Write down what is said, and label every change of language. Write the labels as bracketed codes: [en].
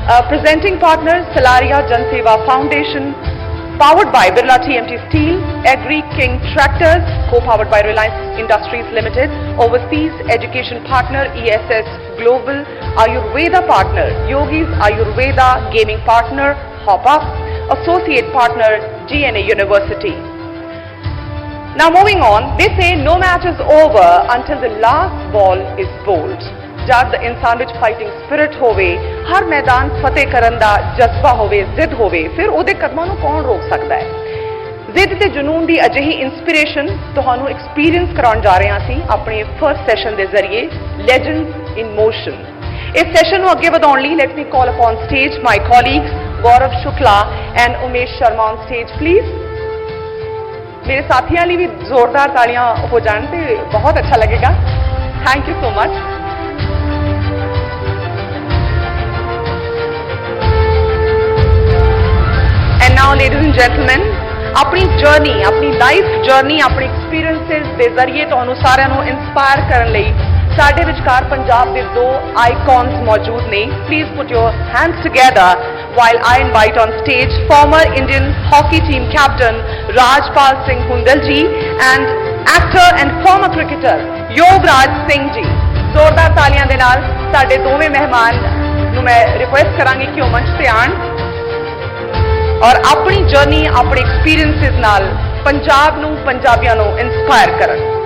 [en] Presenting partners Salaria Jan Seva Foundation, powered by Birla TMT Steel, Agri King Tractors, co-powered by Reliance Industries Limited, overseas education partner ESS Global, Ayurveda partner Yogis Ayurveda, gaming partner Hop Up, associate partner GNA University. Now moving on, they say no match is over until the last ball is bowled. [pa] ਜਦ ਇਨਸਾਨ ਵਿੱਚ fighting spirit ਹੋਵੇ, ਹਰ ਮੈਦਾਨ ਫਤਿਹ ਕਰਨ ਦਾ ਜਜ਼ਬਾ ਹੋਵੇ, ਜ਼ਿੱਦ ਹੋਵੇ, ਫਿਰ ਉਹਦੇ ਕਦਮਾਂ ਨੂੰ ਕੌਣ ਰੋਕ ਸਕਦਾ ਹੈ। ਜ਼ਿੱਦ ਤੇ ਜਨੂਨ ਦੀ ਅਜਿਹੀ ਇਨਸਪੀਰੇਸ਼ਨ ਤੁਹਾਨੂੰ ਐਕਸਪੀਰੀਅੰਸ ਕਰਾਉਣ ਜਾ ਰਹੇ ਹਾਂ ਅਸੀਂ ਆਪਣੇ ਫਰਸਟ ਸੈਸ਼ਨ ਦੇ ਜ਼ਰੀਏ, ਲੈਜੈਂਡਸ ਇਨ ਮੋਸ਼ਨ। ਇਸ ਸੈਸ਼ਨ ਨੂੰ ਅੱਗੇ ਵਧਾਉਣ ਲਈ [en] Let me call upon stage my colleagues Gaurav Shukla and Umesh Sharma on stage please. [pa] ਮੇਰੇ ਸਾਥੀਆਂ ਲਈ ਵੀ ਜ਼ੋਰਦਾਰ ਤਾਲੀਆਂ ਹੋ ਜਾਣ ਤੇ ਬਹੁਤ ਅੱਛਾ ਲੱਗੇਗਾ। [en] Thank you so much. And now ladies and gentlemen, [pa] ਆਪਣੀ ਜਰਨੀ, ਆਪਣੀ ਲਾਈਫ ਜਰਨੀ, ਆਪਣੇ ਐਕਸਪੀਰੀਐਂਸਸ ਦੇ ਜ਼ਰੀਏ ਤੁਹਾਨੂੰ ਸਾਰਿਆਂ ਨੂੰ ਇਨਸਪਾਇਰ ਕਰਨ ਲਈ ਸਾਡੇ ਵਿਚਕਾਰ ਪੰਜਾਬ ਦੇ ਦੋ ਆਈਕਨਸ ਮੌਜੂਦ ਨੇ। [en] Please put your hands together while I invite on stage former Indian hockey team captain Rajpal Singh Hundal ji and actor and former cricketer Yogaraj Singh ji। [pa] ਜ਼ੋਰਦਾਰ ਤਾਲੀਆਂ ਦੇ ਨਾਲ ਸਾਡੇ ਦੋਵੇਂ ਮਹਿਮਾਨ ਨੂੰ ਮੈਂ ਰਿਕੁਐਸਟ ਕਰਾਂਗੀ ਕਿ ਉਹ ਮੰਚ ਤੇ ਆਉਣ ਔਰ ਆਪਣੀ ਜਰਨੀ, ਆਪਣੇ ਐਕਸਪੀਰੀਐਂਸਸ ਨਾਲ ਪੰਜਾਬ ਨੂੰ, ਪੰਜਾਬੀਆਂ ਨੂੰ ਇਨਸਪਾਇਰ ਕਰਨ।